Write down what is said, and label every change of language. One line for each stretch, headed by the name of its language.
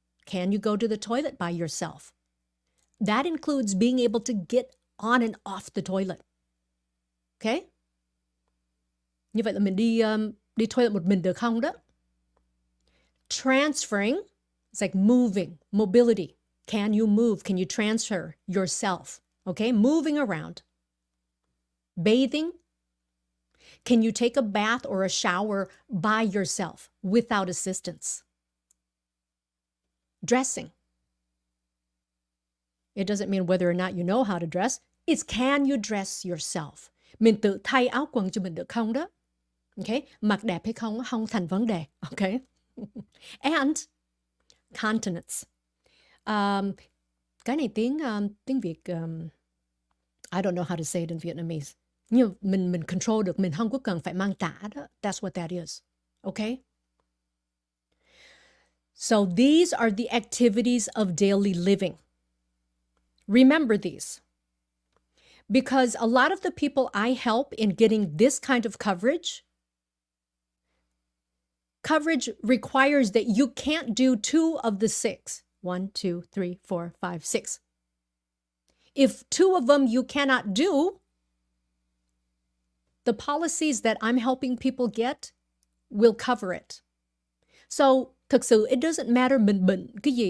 English: Can you go to the toilet by yourself? That includes being able to get on and off the toilet. Okay?
Vietnamese: Như vậy là mình đi toilet một mình được không đó? Transferring
English: It's like moving, mobility. Can you move? Can you transfer yourself? Okay, moving around. Bathing. Can you take a bath or a shower by yourself without assistance? Dressing. It doesn't mean whether or not you know how to dress. It's can you dress yourself?
Vietnamese: Mình tự thay áo quần cho mình được không đó? Okay, mặc đẹp hay không không thành vấn đề.
English: Okay, and continence.
Vietnamese: Cái này tiếng Việt,
English: I don't know how to say it in Vietnamese.
Vietnamese: Nhưng mình control được, mình không có cần phải mang tả đó.
English: That's what that is. Okay? So these are the activities of daily living. Remember these. Because a lot of the people I help in getting this kind of coverage requires that you can't do 2 of the 6. 1, 2, 3, 4, 5, 6. If 2 of them you cannot do, the policies that I'm helping people get will cover it.
Vietnamese: So, thực sự,
English: it doesn't matter
Vietnamese: mình bệnh cái gì.